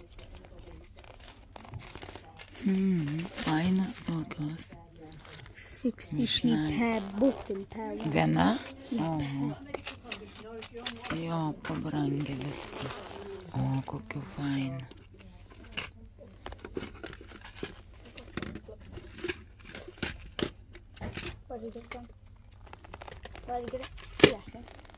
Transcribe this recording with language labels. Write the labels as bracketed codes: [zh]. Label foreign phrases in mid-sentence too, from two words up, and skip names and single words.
[lt] Fainos kokios. [en] 60p per button per. [lt] Viena? Oho. Jo, pabrangė viską. O, kokiu fainu. [en] What did you get? What did you get? Yes, no.